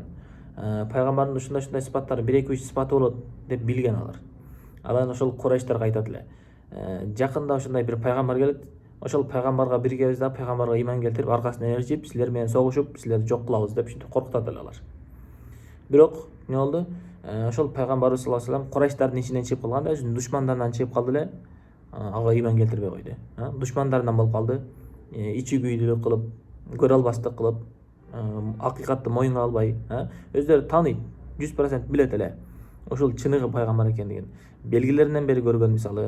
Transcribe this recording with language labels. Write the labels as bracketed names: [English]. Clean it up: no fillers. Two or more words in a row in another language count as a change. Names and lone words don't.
[Kyrgyz] Пайгамбардын ушундай сыпаттары, 1-2-3 сыпаты болот деп билген алар. Анан ошол Курайштарга айтат эле. Жакында ошондой бир пайгамбар келет, ошол пайгамбарга биргебиз да, пайгамбарга ыйман келтирип, аркасынан эржип, силер менен согушуп, силерди жок кылабыз деп ушинтип коркутат эле алар. Бирок эмне болду? Ошол пайгамбарыбыз [Arabic] صلى الله عليه وسلم [Kyrgyz] Курайштардын ичинен чыгып калганда, өзүнүн душмандарынан чыгып калды эле. ага ыйман келтирбей койду. Душмандарынан болуп калды. Ичи күйдүлүк кылып, көрө албастык кылып, акыйкатты моюнга албай, өздөрү тааныйт, 100% билет эле. Ошол чыныгы пайгамбар экендигин белгилеринен бери көргөн мисалы.